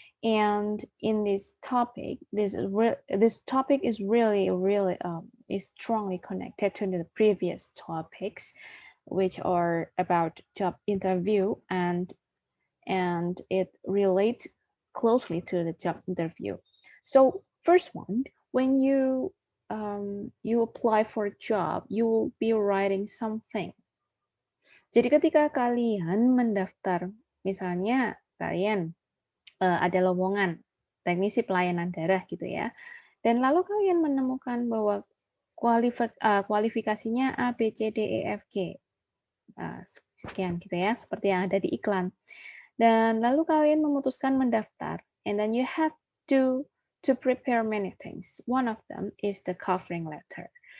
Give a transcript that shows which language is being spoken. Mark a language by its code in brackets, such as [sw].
[en] And in this topic, this topic is really is strongly connected to the previous topics, which are about job interview, and it relates closely to the job interview. So first one, when you apply for a job, you will be writing something. [id] Jadi ketika kalian mendaftar, misalnya kalian ada lowongan teknisi pelayanan darah gitu ya, dan lalu kalian menemukan bahwa kualifikasinya A, B, C, D, E, F, G, sekian gitu ya, seperti yang ada di iklan. Dan lalu kalian memutuskan mendaftar, [en] and then you have to prepare many things. One of them is the covering letter.